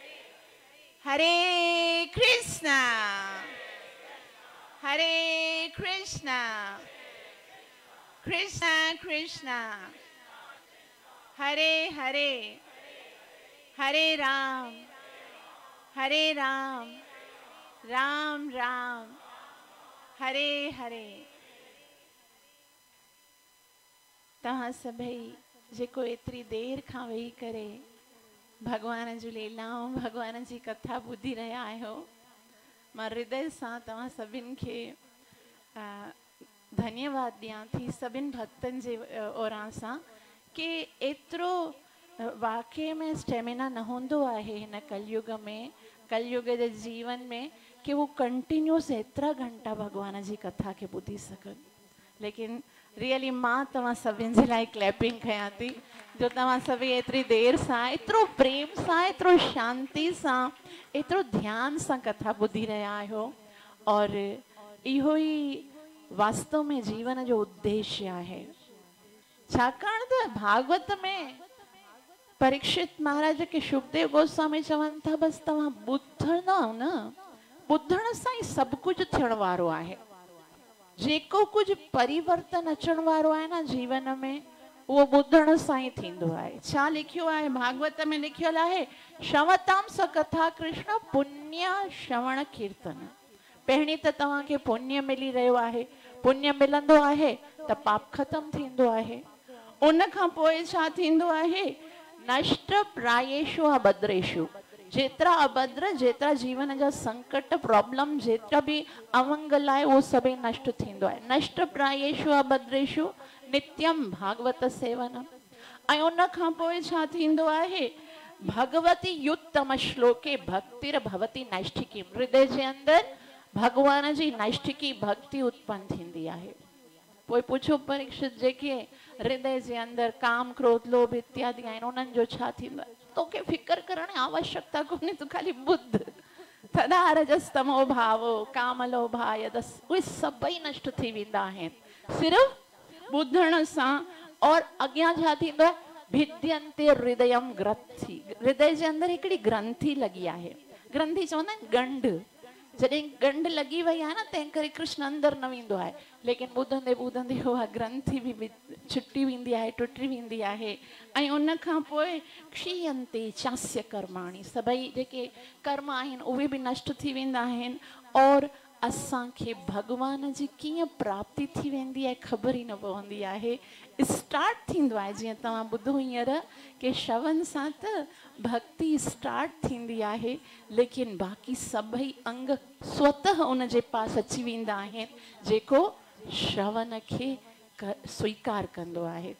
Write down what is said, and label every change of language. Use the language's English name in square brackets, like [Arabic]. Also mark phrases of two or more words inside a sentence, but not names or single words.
[Sanskrit] Hare Krishna, Hare Krishna, Krishna Krishna, Hare Hare, Hare Ram, Hare Ram, Ram Ram, Hare Hare। [Sindhi] तव्हां सभई जेको एतिरी देर खां वेही करे भगवान जूं लीलाऊं भगवान जी कथा ॿुधी रहिया आहियो, मां हृदय सां तव्हां सभिनि खे धन्यवाद ॾियां थी सभिनि भक्तनि जे ओरां सां कि एतिरो वाक़ई में स्टेमिना न हूंदो आहे हिन कलयुग में, कलयुग जे जीवन में कि वो कंटिन्यूस एतिरा घंटा भगवान जी कथा खे ॿुधी सघनि। लेकिन रियली मां तव्हां सभिनि जे लाइ क्लैपिंग कयां थी जो तव्हां सभई एतिरी देर सां एतिरो प्रेम सां एतिरो शांति सां एतिरो ध्यान सां कथा ॿुधी रहिया आहियो। और इहो ई वास्तव में जीवन जो उद्देश्य आहे। छाकाणि त भागवत में परीक्षित महाराज के शुभदेव गोस्वामी चवन था बस तव्हां ॿुधंदा न, ॿुधण सां ई सभु कुझु थियण वारो आहे। जेको कुछ परिवर्तन अचण वारो आहे न जीवन में, वो ॿुधण सां ई थींदो आहे। छा लिखियो आहे भागवत में, लिखियल आहे [Sanskrit] श्रवताम स कथा कृष्ण पुण्य श्रवण कीर्तन। [Sindhi] पहिरीं त तव्हांखे पुण्य मिली रहियो आहे, पुण्य मिलंदो आहे त पाप ख़तम थींदो आहे। उन खां पोइ छा थींदो आहे, [Sanskrit] नष्ट प्रायेषु अभद्रेषु, [Sindhi] जेतरा अभद्र, जेतरा जीवन जा संकट प्रॉब्लम, जेतरा भी अमंगल आहे वो सभई नष्ट थींदो आहे। [Sanskrit] नष्ट प्रायेषु अभद्रेषु नित्यम भागवत सेवनम। [Sindhi] ऐं उन खां पोइ छा थींदो आहे, [Sanskrit] भगवती युत्तम श्लोके भक्तिर भवती नैष्ठिकी। [Sindhi] हृदय जे अंदर भगवान जी नैष्ठिकी भक्ति उत्पन्न थींदी आहे। पोइ पुछो परीक्षित जेके हृदय जे अंदर काम क्रोध लोभ इत्यादि आहिनि उन्हनि जो छा थींदो आहे। तोखे फिकर करण जी आवश्यकता कोन्हे, तूं खाली ॿुध। [Sanskrit] तदा रजस्तमो भावो काम लोभाय दस, [Sindhi] उहे सभई नष्ट थी वेंदा आहिनि सिर्फ़ ॿुधण सां। और अॻियां छा थींदो आहे, [Sanskrit] भिद्यन्ते हृदयम ग्रंथि। [Sindhi] हृदय जे अंदर हिकिड़ी ग्रंथि लगी आहे, ग्रंथि चवंदा आहिनि गंढ। जॾहिं गंढ लगी वई आहे न तंहिं करे कृष्ण अंदर न वेंदो आहे, लेकिन ॿुधंदे ॿुधंदे उहा ग्रंथि बि छुटी वेंदी आहे, टुटी वेंदी आहे। ऐं उन खां पोइ [Sanskrit] क्षीयन्ते चास्य कर्माणि, [Sindhi] सभई जेके कर्म आहिनि उहे बि नष्ट थी वेंदा आहिनि। और असांखे भगवान जी कीअं प्राप्ति थी वेंदी आहे ख़बर ई न पवंदी आहे। स्टार्ट थींदो आहे, जीअं तव्हां ॿुधो हींअर कि श्रवण सां त भक्ति स्टार्ट थींदी आहे, लेकिन बाक़ी सभई अंग स्वतः उन जे पास अची वेंदा आहिनि जेको श्रवण खे स्वीकार कंदो आहे।